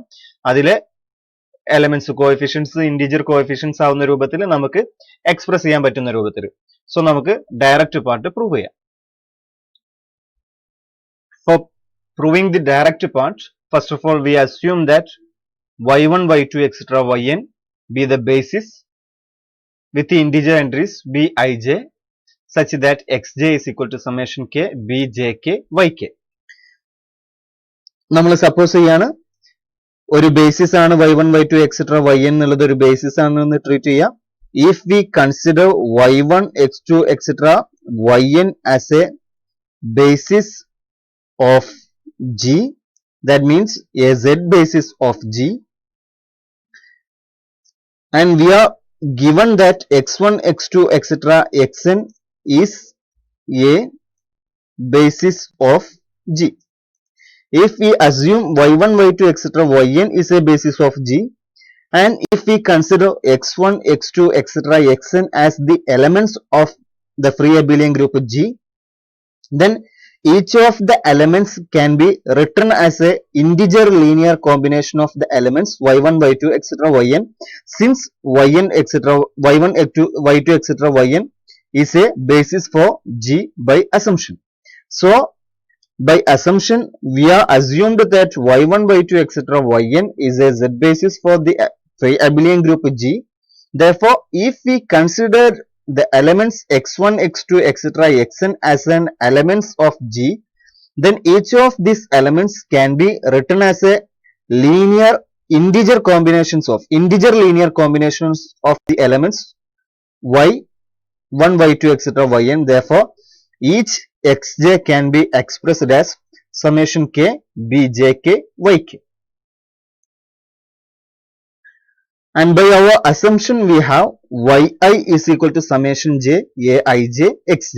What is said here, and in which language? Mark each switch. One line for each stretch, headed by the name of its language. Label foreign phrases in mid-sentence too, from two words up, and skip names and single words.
Malayalam: അതിലെ
English: elements coefficients integer coefficients
Malayalam: ആവുന്ന രൂപത്തിൽ നമുക്ക് എക്സ്പ്രസ് ചെയ്യാൻ പറ്റുന്ന രൂപത്തിൽ. സോ നമുക്ക്
English: direct part prove
Malayalam: ചെയ്യാം.
English: for proving the direct part, first of all we assume that y1 y2 etc yn be the basis with the integer entries bij such that xj is equal to summation k bjk yk.
Malayalam: നമ്മൾ സപ്പോസ് ചെയ്യാണ് ഒരു ബേസിസ് ആണ് y1 y2 etc yn എന്നുള്ളത് ഒരു ബേസിസ് ആണെന്ന് ട്രീറ്റ് ചെയ്യാം.
English: if we consider y1 x2 etc yn as a basis of g, that means a z basis of g, and we are given that x1 x2 etc xn is a basis of g. If we assume y1 y2 etc yn is a basis of g, and if we consider x1 x2 etc xn as the elements of the free abelian group g, then each of the elements can be written as a integer linear combination of the elements y1 y2 etc yn, since yn etc y1 y2 etc yn is a basis for g by assumption. So by assumption we are assumed that y1 y2 etc yn is a z basis for the free abelian group g. Therefore if we consider the elements x1 x2 etc xn as an elements of g, then each of these elements can be written as a linear integer linear combinations of the elements y1 y2 etc yn. Therefore each xj can be expressed as summation k bjk yk. And by our assumption we have yi is equal to summation j aij xj.